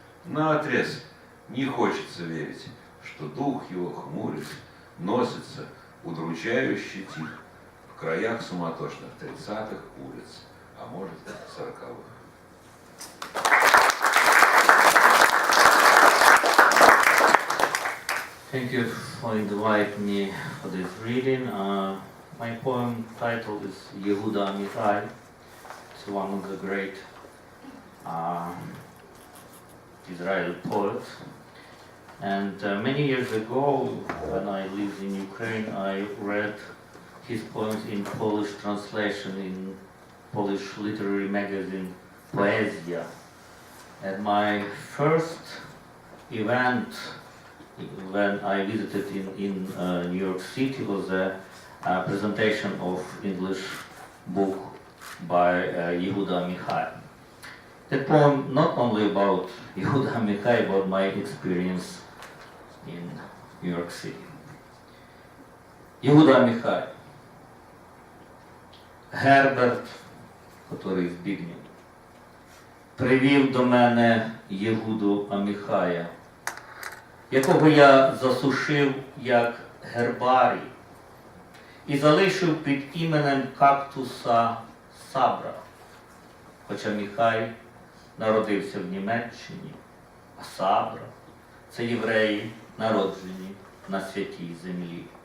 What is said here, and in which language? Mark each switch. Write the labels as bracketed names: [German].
[Russian] Наотрез не хочется верить, что дух его, хмурясь, носится удручающе тих в краях суматошных 30-х улиц, а может, 40-х. [English] Thank you for inviting me for this reading. My poem title is Yehuda Amichai. It's one of the great Israeli poets. And many years ago, when I lived in Ukraine, I read his poems in Polish translation in Polish literary magazine Poezja. And my first event when I visited in New York City was a presentation of English book by Yehuda Amichai. The poem not only about Yehuda Amichai, but my experience in New York City. Yehuda Amichai. [Ukrainian] Герберт, який збігнів, привів до мене Єгуду Аміхая, якого я засушив як гербарій і залишив під іменем кактуса Сабра, хоча Міхай народився в Німеччині, а Сабра – це євреї, народжені на святій землі.